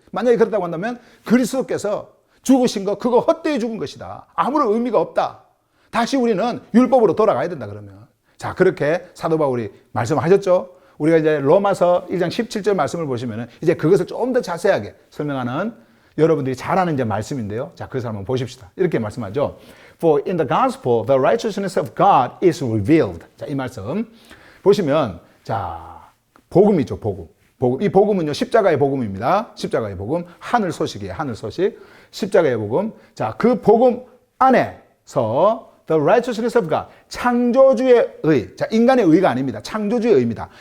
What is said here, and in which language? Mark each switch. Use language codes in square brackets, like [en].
[ko] 만약에 그렇다고 한다면 그리스도께서 죽으신 거 그거 헛되이 죽은 것이다. 아무런 의미가 없다. 다시 우리는 율법으로 돌아가야 된다 그러면. 자, 그렇게 사도 바울이 말씀하셨죠. 우리가 이제 로마서 1장 17절 말씀을 보시면 이제 그것을 좀 더 자세하게 설명하는 여러분들이 잘 아는 이제 말씀인데요. 자, 그것을 한번 보십시다. 이렇게 말씀하죠. [en] For in the gospel the righteousness of God is revealed. [ko] 자, 이 말씀 보시면 자, 복음이죠, 복음. 복음. 이 복음은요, 십자가의 복음입니다. 십자가의 복음. 하늘 소식이에요, 하늘 소식. 십자가의 복음. 자, 그 복음 안에서 [en] the righteousness of God. [ko] 창조주의 의. 자, 인간의 의가 아닙니다. 창조주의 의입니다.